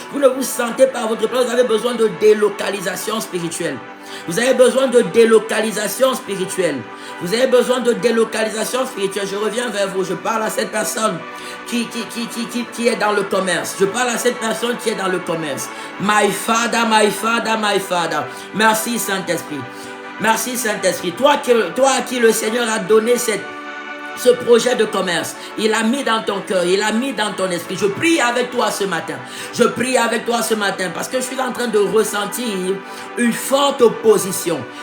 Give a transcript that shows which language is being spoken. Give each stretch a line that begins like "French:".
French: Vous ne vous sentez pas à votre place, vous avez besoin de délocalisation spirituelle. Vous avez besoin de délocalisation spirituelle. Vous avez besoin de délocalisation spirituelle. Je reviens vers vous. Je parle à cette personne qui est dans le commerce. Je parle à cette personne qui est dans le commerce.
English: My Father, my Father, my Father.
French: Merci Saint-Esprit. Merci Saint-Esprit. Toi à qui le Seigneur a donné ce projet de commerce, il a mis dans ton cœur, il a mis dans ton esprit. Je prie avec toi ce matin. Je prie avec toi ce matin parce que je suis en train de ressentir une forte opposition.